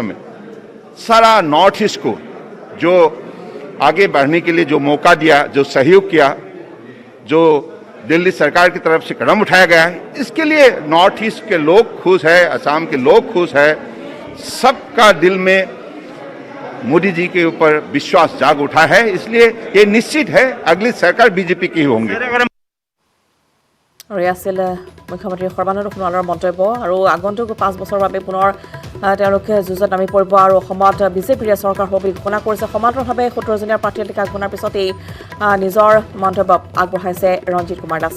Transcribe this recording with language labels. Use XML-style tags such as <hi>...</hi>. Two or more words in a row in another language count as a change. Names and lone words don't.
<hi>में सारा</hi> <en>North East</en> <hi>को जो आगे बढ़ने के लिए जो मौका दिया जो सहयोग किया जो दिल्ली सरकार की तरफ से कदम उठाया गया है इसके लिए</hi> <en>North East</en> <hi>के लोग खुश है असम के लोग खुश है सबका दिल में मोदी जी के ऊपर विश्वास जाग उठा है, इसलिए ये निश्चित है अगली सरकार बीजेपी की होंगी।</hi> <as>আৰু আছিল মুখ্যমন্ত্ৰী সৰ্বানন্দ সোণোৱালৰ মন্তব্য আৰু আগন্তুক 5 বছৰৰ বাবে পুনৰ তেওঁলোকে যুঁজত নামি পৰিব আৰু অসমত বিজেপিৰ চৰকাৰ হ'ব বুলি ঘোষণা কৰিছে। সমান্তৰালভাৱে 17জনীয়া প্ৰাৰ্থী তালিকা ঘোষণাৰ পিছত এই নিজৰ মন্তব্য আগবঢ়াইছে ৰঞ্জিত কুমাৰ দাসে।</as>